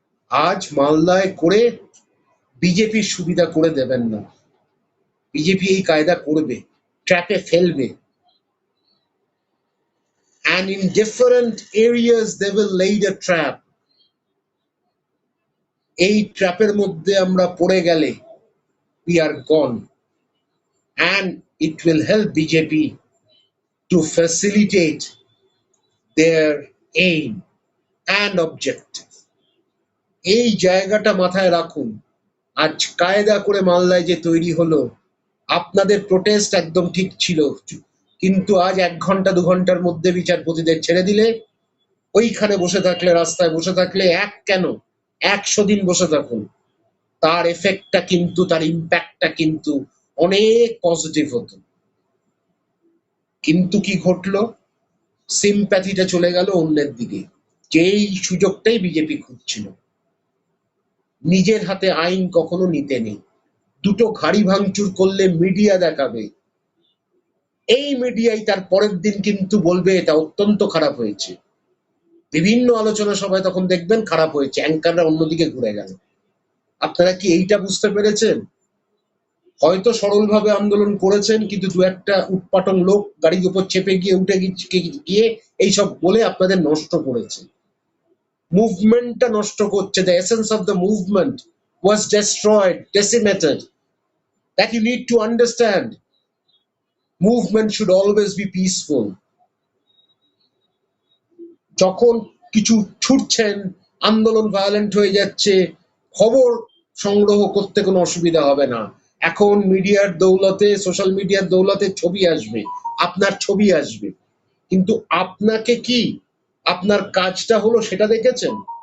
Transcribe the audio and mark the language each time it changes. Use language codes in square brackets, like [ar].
[bn] আজ মালদায় করে বিজেপির সুবিধা করে দেবেন না, বিজেপি এই কায়দা করবে, ট্র্যাপে ফেলবে, [en] and in different areas they will lay a trap. [bn] এই ট্র্যাপের মধ্যে আমরা পড়ে গেলে [en] we are gone, and it will help BJP to facilitate their aim and objective. [bn] এই জায়গাটা মাথায় রাখুন। আজ কায়দা করে মালদায় যে তৈরি হলো, আপনাদের প্রোটেস্ট একদম ঠিক ছিল, কিন্তু আজ 1 ঘন্টা 2 ঘন্টার মধ্যে বিচারপতিদের ছেড়ে দিলে, ওইখানে বসে থাকলে, রাস্তায় বসে থাকলে, এক কেন 100 দিন বসে থাকুন, তার এফেক্টটা কিন্তু, তার ইম্প্যাক্টটা কিন্তু অনেক পজিটিভ হতো। কিন্তু কি ঘটলো, সিম্প্যাথিটা চলে গেল অন্যের দিকে, যেই সুযোগটাই বিজেপি খুঁজছিল। নিজের হাতে আইন কখনো নিতে নেই, দুটো গাড়ি ভাঙচুর করলে মিডিয়া দেখাবে, এই মিডিয়াই তার পরের দিন কিন্তু বলবে এটা অত্যন্ত খারাপ হয়েছে, বিভিন্ন আলোচনা সভায় তখন দেখবেন খারাপ হয়েছে, অ্যাঙ্কাররা অন্যদিকে ঘুরে গেল। আপনারা কি এইটা বুঝতে পেরেছেন? হয়তো সরলভাবে আন্দোলন করেছেন, কিন্তু 2-1টা উৎপাটন লোক গাড়ির উপর চেপে গিয়ে উঠে গিয়ে এইসব বলে আপনাদের নষ্ট করেছে, মুভমেন্টটা নষ্ট করছে। [en] The essence of the movement was destroyed, decimated. That you need to understand. Movement should always be peaceful. [bn] যখন কিছু ছুটছেন, আন্দোলন ভায়োলেন্ট হয়ে যাচ্ছে, খবর সংগ্রহ করতে কোনো অসুবিধা হবে না। এখন মিডিয়ার দৌলতে, সোশ্যাল মিডিয়ার দৌলতে ছবি আসবে, আপনার ছবি আসবে, কিন্তু আপনাকে কি, আপনার কাজটা হলো সেটা দেখেছেন?